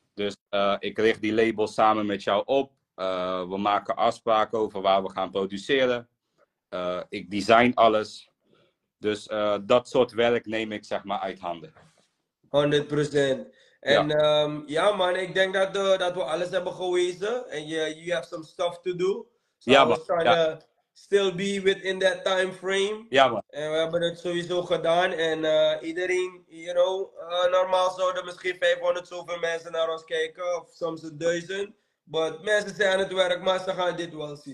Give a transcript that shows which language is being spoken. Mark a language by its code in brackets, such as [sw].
[nl] Dus ik richt die labels samen met jou op. We maken afspraken over waar we gaan produceren. Ik design alles. Dus dat soort werk neem ik zeg maar uit handen. 100%. Ja, En ja man, ik denk dat we alles hebben gewezen. En [en] you have some stuff to do. So [nl] ja [en] I [nl] man. [en] was trying [nl] Ja, [en] to still be within that time frame. [nl] ja man. En we hebben het sowieso gedaan. En iedereen, [en] you know, [nl] normaal zouden misschien 500 zoveel mensen naar ons kijken. Of soms 1000. Maar mensen zijn aan het werk, maar ze gaan dit wel zien.